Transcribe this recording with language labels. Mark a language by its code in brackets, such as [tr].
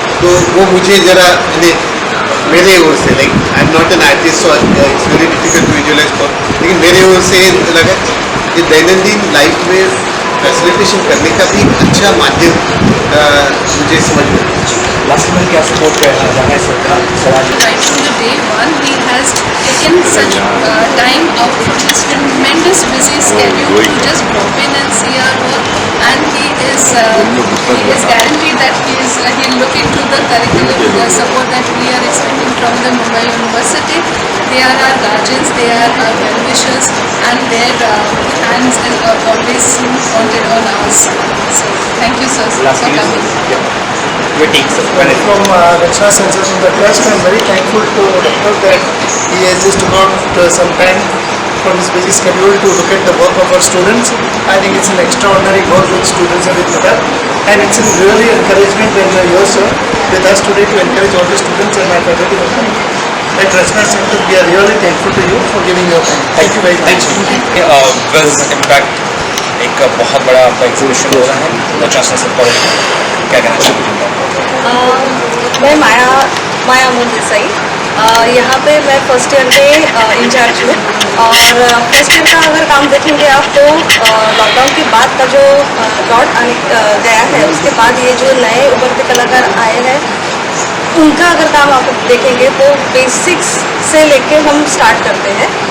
[hi] तो वो मुझे ज़रा मेरे ओर से [en] like I am not an artist so it's very difficult to visualise for, [hi] लेकिन मेरे ओर से लगा कि दैनंदिन लाइफ में फैसिलिटेशन करने का भी अच्छा माध्यम मुझे समझ में. लास्ट में क्या सपोर्ट करना चाहें सरकार सवाल? [en] Right from the day one, he has taken such time out from his tremendous busy schedule to just drop in and see our work, and he is guaranteed that he'll look into the curriculum, the support that we are expecting from the Mumbai University. They are our guardians, they are our well-wishers, and their hands is always pointed on us. So thank you, sir, for Lastly, coming. your take, sir. From Rachna Center from the trust, I am very thankful to Dr. that he has just took out some time from his busy schedule to look at the work of our students. I think it's an extraordinary work with students and with Madam, and it's a really encouragement when you are here, sir, with us today to encourage all the students and my faculty members. At Rachna Center, we are really thankful to you for giving your time. Thank you very much. [hi] Impact एक बहुत बड़ा आपका exhibition हो रहा है रचना Sanskrit college में, क्या कहना चाहेंगे? मैं माया अमोल देसाई, यहाँ पे मैं फर्स्ट ईयर में इंचार्ज हूँ. और फर्स्ट ईयर का अगर काम देखेंगे आप तो लॉकडाउन के बाद का जो दौर आने गया है, उसके बाद ये जो नए उभरते कलाकार आए हैं उनका अगर काम आप देखेंगे तो बेसिक्स से लेके हम स्टार्ट करते हैं.